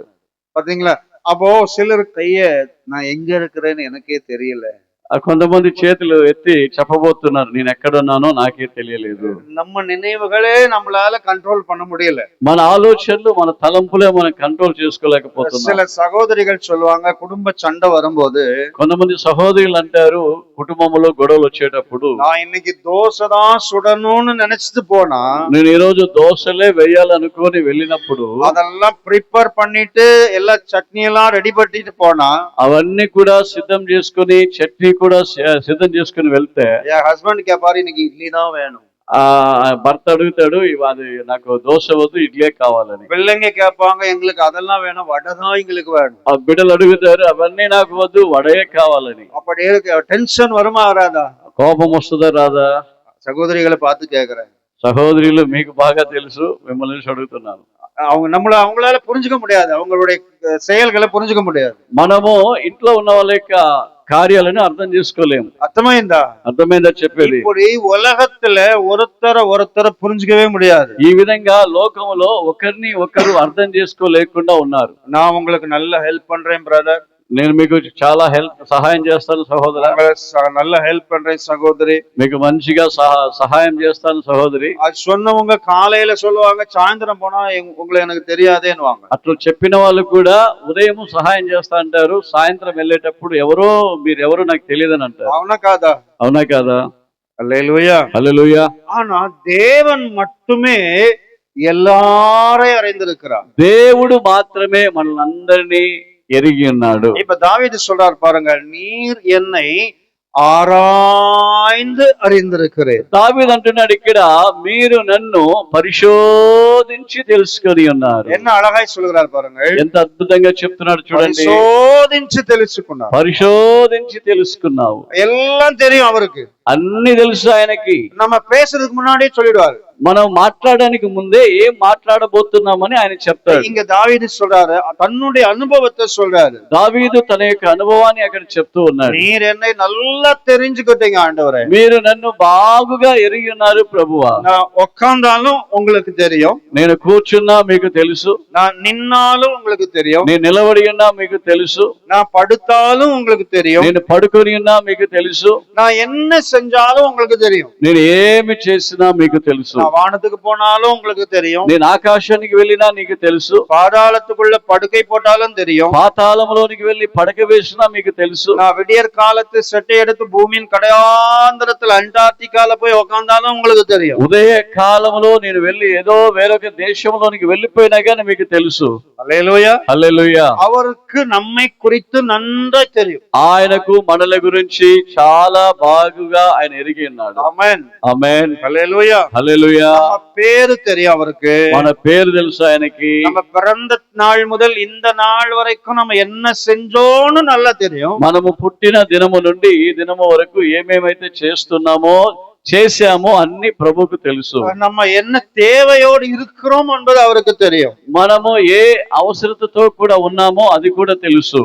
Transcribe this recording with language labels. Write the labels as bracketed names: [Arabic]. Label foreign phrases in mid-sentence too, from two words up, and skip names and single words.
[Tamil] பாத்தீங்களா? அப்போ சிலர் கைய நான் எங்க இருக்கிறேன்னு எனக்கே தெரியல. [Telugu] కొంతమంది చేతులు ఎత్తి చెప్పబోతున్నారు, నేను ఎక్కడున్నానో నాకే తెలియలేదు. [Tamil] நம்ம நினைவுகளே நம்மளால కంట్రోల్ பண்ண முடியல. [Telugu] మన ఆలోచనలు, మన తలంపులే మనం కంట్రోల్ చేసుకోలేకపోతున్నాం. [Tamil] சில சகோதரிகள் சொல்லுவாங்க, குடும்ப சண்டை வரும்போது, [Telugu] కొంతమంది సహోదరులు అంటారు, కుటుంబంలో గొడవలు వచ్చేటప్పుడు, [Tamil] நான் இன்னைக்கு தோசை தான் சுடணும்னு நினைச்சிட்டு போனா, [Telugu] నేను ఈ రోజు దోశలే వేయాలనుకొని వెళ్ళినప్పుడు [Tamil] அதெல்லாம் ப்ரிப்பேர் பண்ணிட்டு எல்லா சட்னி எல்லாம் ரெடி பண்ணிட்டு போனா, [Telugu] అవన్నీ కూడా సిద్ధం చేసుకుని చట్నీ కూడా సిద్ధం చేసుకుని వెళ్తే, [Tamil] என் ஹஸ்பண்ட் கேப்பாரு, இன்னைக்கு இட்லி தான் வேணும். [Telugu] భర్త అడుగుతాడు, అది నాకు దోశ వద్దు, ఇడ్లీ కావాలని. [Tamil] பிள்ளைங்க கேட்பாங்க, எங்களுக்கு அதெல்லாம் வேணும், வடை தான் எங்களுக்கு வேணும். [Telugu] ఆ బిడ్డలు అడుగుతారు, అవన్నీ నాకు వద్దు, వడే కావాలని. [Tamil] அப்படி இருக்கு. டென்ஷன் வருமா வராதா? [Telugu] కోపం వస్తుందా రాదా? [Tamil] சகோதரிகளை பார்த்து கேக்குறேன். [Telugu] సహోదరులు, మీకు బాగా తెలుసు, మిమ్మల్ని అడుగుతున్నాను. [Tamil] அவங்களால புரிஞ்சுக்க முடியாது, அவங்களுடைய செயல்களை புரிஞ்சுக்க முடியாது. [Telugu] మనము ఇంట్లో ఉన్న వాళ్ళ యొక్క కార్యాలను అర్థం చేసుకోలేము. అర్థమైందా చెప్పేది? [Tamil] இப்படி உலகத்துல ஒருத்தரை புரிஞ்சுக்கவே முடியாது. [Telugu] ఈ విధంగా లోకములో ఒకరిని ఒకరు అర్థం చేసుకోలేకుండా ఉన్నారు. [Tamil] நான் உங்களுக்கு நல்ல ஹெல்ப் பண்றேன் பிரதர், [Telugu] నేను మీకు చాలా సహాయం చేస్తాను సహోదరా, [Tamil] நல்ல ஹெல்ப் பண்றேன் சகோதரி, [Telugu] మీకు మంచిగా సహాయం చేస్తాను సహోదరి. [Tamil] அது சொன்னவங்க కాலையில சொல்லுவாங்க, సాయంత్రం పోనా உங்களை எனக்கு தெரியாதேன்னுவாங்க. [Telugu] అట్లా చెప్పిన వాళ్ళు కూడా ఉదయం సహాయం చేస్తా అంటారు, సాయంత్రం వెళ్ళేటప్పుడు మీరెవరో నాకు తెలియదని అంటారు. అవునా కాదా? అవునా కాదా? హల్లెలూయా, హల్లెలూయా. [Tamil] ஆனா தேவன் மட்டுமே எல்லாரையும் அறிந்திருக்கிறார். [Telugu] దేవుడు మాత్రమే మనల్ని ఎరిగి ఉన్నాడు. [Tamil] இப்ப தாவீது சொல்றார் பாருங்க, நீர் என்னை ఆరాய்ந்து அறிந்திருக்கிறேன். [Telugu] దావీదు అంటున్నాడు ఇక్కడ, మీరు నన్ను పరిశోధించి తెలుసుకొని ఉన్నారు. [Tamil] என்ன அழகாய் சொல்கிறார் பாருங்க, [Telugu] ఎంత అద్భుతంగా చెప్తున్నాడు చూడండి. పరిశోధించి తెలుసుకున్నావు. పరిశోధించి తెలుసుకున్నావు. [Tamil] எல்லாம் தெரியும் அவருக்கு, [Telugu] అన్ని తెలుసు ఆయనకి. [Tamil] நம்ம பேசுறதுக்கு முன்னாடியே சொல்லிடுவாரு. [Telugu] మనం మాట్లాడడానికి ముందే ఏం మాట్లాడబోతున్నామని ఆయన చెప్తాడు. [Tamil] இங்க தாவீது சொல்றாரு, தன்னுடைய அனுபவத்தை சொல்றாரு. [Telugu] దావీదు తన యొక్క అనుభవాన్ని అక్కడ చెప్తూ ఉన్నాడు. [Tamil] நீர் என்னை நல்லா தெரிஞ்சுக்கிட்டீங்க ஆண்டவரே, [Telugu] మీరు నన్ను బాగుగా ఎరిగి ఉన్నారు ప్రభువా. [Tamil] நான் உட்கார்ந்தாலும் உங்களுக்கு தெரியும், [Telugu] నేను కూర్చున్నా మీకు తెలుసు, [Tamil] நான் நின்னாலும் உங்களுக்கு தெரியும், [Telugu] నేను నిలబడి ఉన్నా మీకు తెలుసు, [Tamil] நான் படுத்தாலும் உங்களுக்கு தெரியும், [Telugu] నేను పడుకొని ఉన్నా మీకు తెలుసు, [Tamil] நான் என்ன செஞ்சாலும் உங்களுக்கு தெரியும். [Telugu] నేను ఏమి చేసినా మీకు తెలుసు. [Tamil] நான் வானத்துக்கு போனாலும் உங்களுக்கு தெரியும். [Telugu] నేను ఆకాశానికి వెళ్ళినా నీకు తెలుసు. [Tamil] பாதாளத்துக்குள்ள படுக்கை போட்டாலும் தெரியும். [Telugu] పాతాళంలోనికి వెళ్ళి పడక వేసినా మీకు తెలుసు. [Tamil] நான் விடியற் காலத்து செட்டை எடுத்து பூமியின் கடையாந்திரத்துல அண்டார்டிகால போய் உக்காந்தாலும் உங்களுக்கு தெரியும். [Telugu] ఉదయ కాలంలో నేను వెళ్ళి ఏదో వేరొక దేశంలోనికి వెళ్ళిపోయినా గానీ మీకు తెలుసు. [Tamil] அல்லேலூயா. [Telugu] హల్లెలూయా. [Tamil] அவருக்கு நம்மை குறித்து நன்றாய் தெரியும். [Telugu] ఆయనకు మనల గురించి చాలా బాగుగా ఆయన ఎరిగి ఉన్నాడు. [Tamil] ஆமென். [Telugu] ఆమేన్. [Tamil] அல்லேலூயா. [Telugu] హల్లెలూయా. [Tamil] நம்ம பேரு தெரியும் அவருக்கு. [Telugu] మన పేరు తెలుసు ఆయనకి. [Tamil] நம்ம பிறந்த நாள் முதல் இந்த நாள் வரைக்கும் நம்ம என்ன செஞ்சோன்னு நல்லா தெரியும். [Telugu] మనము పుట్టిన దినము నుండి ఈ దినము వరకు ఏమేమైతే చేశామో అన్ని ప్రభువుకు తెలుసు. [Tamil] நம்ம என்ன தேவையோடு இருக்கிறோம் என்பது அவருக்கு தெரியும். [Telugu] మనము ఏ అవసరతతో కూడా ఉన్నామో అది కూడా తెలుసు.